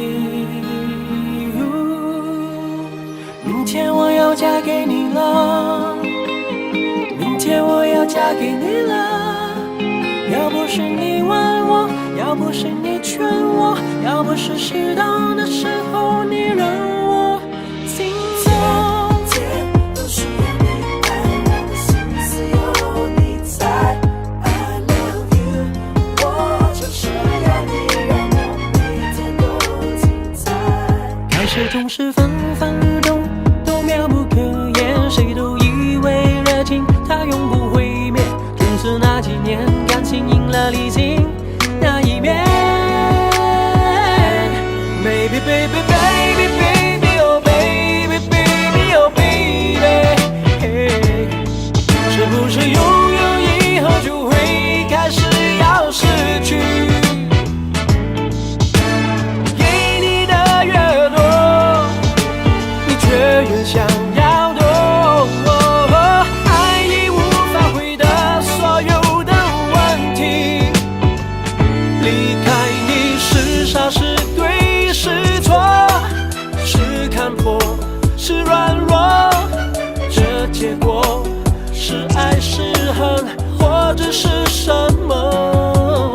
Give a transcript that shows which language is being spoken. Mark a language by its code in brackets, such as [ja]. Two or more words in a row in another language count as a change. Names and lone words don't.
[zh] 明天我要嫁给你了，明天我要嫁给你了。要不是你问我，要不是你劝我，要不是适当的时候你让我心动。都需要你爱，我的心思有你在。 [en] I love you， [zh] 我就是要你，让我每天都精彩。开始总是分分日动，都妙不可言，谁都以为热情它永不会灭，从此那几年感情赢了理性那一面。 [en] Baby baby baby baby oh baby baby oh baby， [zh] 是不是拥有以后就会开始要失去？给你的越多，你却越想要多。爱已无法回答所有的问题，离开你是傻是对是错，是看破是软弱，这结果是爱是恨或者是什么？